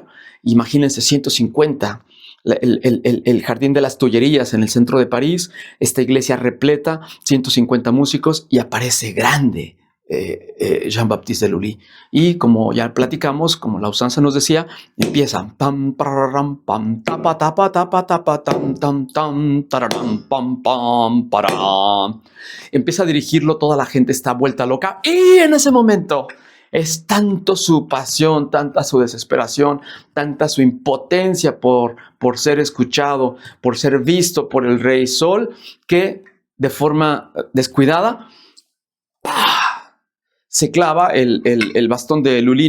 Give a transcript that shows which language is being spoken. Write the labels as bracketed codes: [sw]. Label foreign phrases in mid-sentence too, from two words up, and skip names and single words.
[es] Imagínense, 150, el Jardín de las Tullerías en el centro de París, esta iglesia repleta, 150 músicos, y aparece grande Jean-Baptiste de Lully. Y como ya platicamos, como la usanza nos decía, empieza pam pararam pam tapa tapa tapa tapa tam tam tam tararam pam pam param. Empieza a dirigirlo, toda la gente está vuelta loca y en ese momento es tanto su pasión, tanta su desesperación, tanta su impotencia por ser escuchado, por ser visto por el Rey Sol, que de forma descuidada se clava el bastón de Lully.